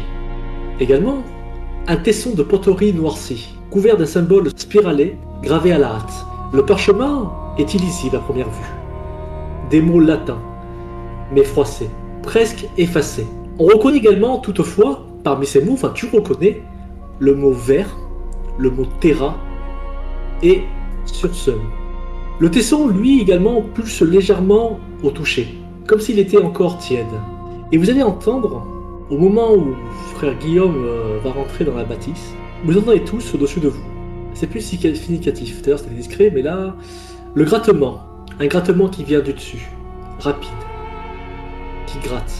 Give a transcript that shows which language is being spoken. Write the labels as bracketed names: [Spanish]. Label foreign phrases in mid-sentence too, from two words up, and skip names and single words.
[French] Également, un tesson de poterie noirci, couvert d'un symbole spiralé, gravé à la hâte. Le parchemin est illisible à première vue. Des mots latins, mais froissés, presque effacés. On reconnaît également, toutefois, parmi ces mots, tu reconnais le mot vert, le mot terra et surseum. Le tesson, lui, également, pulse légèrement au toucher, comme s'il était encore tiède. Et vous allez entendre, au moment où frère Guillaume va rentrer dans la bâtisse, vous entendez tous au-dessus de vous. C'est plus significatif, d'ailleurs c'était discret, mais là, le grattement, un grattement qui vient du dessus, rapide, qui gratte.